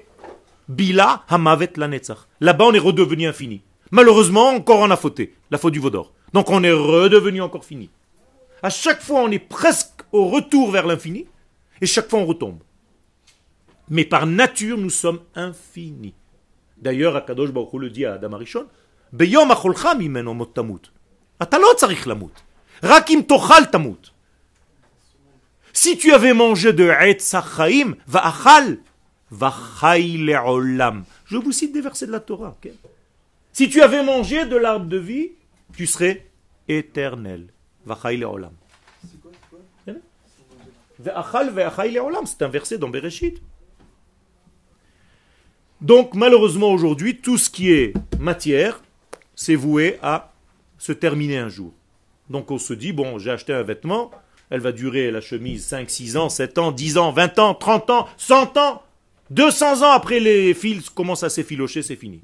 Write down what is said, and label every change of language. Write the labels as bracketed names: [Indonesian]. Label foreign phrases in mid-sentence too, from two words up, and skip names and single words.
[Hebrew] בלע המוות לנצח. [French] Là-bas, on est redevenu infini. Malheureusement, encore on a fauté, la faute du veau d'or. Donc on est redevenu encore fini. À chaque fois, on est presque au retour vers l'infini, et chaque fois, on retombe. Mais par nature, nous sommes infinis. D'ailleurs, [Hebrew] הקדוש ברוך הוא [French] le dit à [Hebrew] אדם הראשון, ביום אכלך ממנו מות תמות. אתה לא צריך למות. רק אם תאכל תמות. [French] Si tu avais mangé de [Hebrew] עץ החיים, ואכל, וחי לעולם. [French] Je vous cite des versets de la Torah. Okay? Si tu avais mangé de l'arbre de vie, tu serais éternel. [Hebrew] וחי לעולם. ואכל וחי לעולם, [French] c'est un verset dans Bereshit. Donc malheureusement aujourd'hui, tout ce qui est matière, c'est voué à se terminer un jour. Donc on se dit, bon, j'ai acheté un vêtement, elle va durer la chemise 5, 6 ans, 7 ans, 10 ans, 20 ans, 30 ans, 100 ans, 200 ans après les fils commencent à s'effilocher, c'est fini.